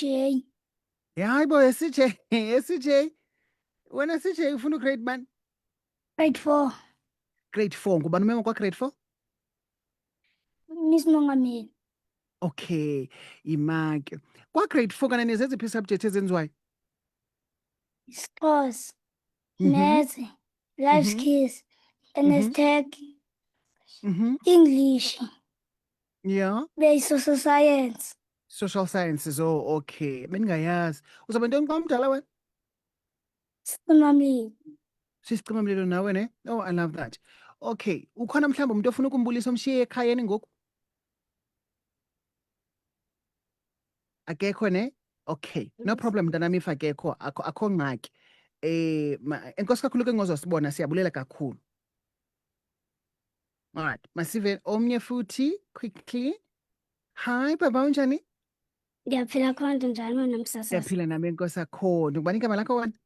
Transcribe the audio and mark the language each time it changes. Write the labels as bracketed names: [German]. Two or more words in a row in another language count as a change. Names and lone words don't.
[Xhosa] Hayi bo, CJ, CJ. Wena CJ ufuna ugrade bani? [English] Grade 4. [Xhosa] Grade 4, ngubani umemo kwa grade 4? Miss Mongameli. Okay, imake. Kwa grade 4 kana nezeziphi isubject ezenziwayo? [English] Sports. Maths. Life skills. NS Tech. English. Yeah. Social science. Social sciences, oh, okay. Bendingayazi. [Xhosa] Uzawuba ntoni kwa mdala wena? Sicimamlilo. Sisicimamlilo nawe ne? [English] Oh, I love that. [Xhosa] Okay, ukhona mhlawumbi umuntu ofuna ukumbulisa omshiye ekhayeni ngoku? Akekho ne? Okay, [English] no problem [Xhosa] mntanami if akekho, akho ngxaki. Enkosi kakhulu ke ngozosibona, siyabulela kakhulu. Alright, masive omnye futhi quickly. Hi baba, unjani? Ndiyaphila konto njani wena msasasa? Siyaphila nami enkosi akhona. Ngubani igama lakho wena?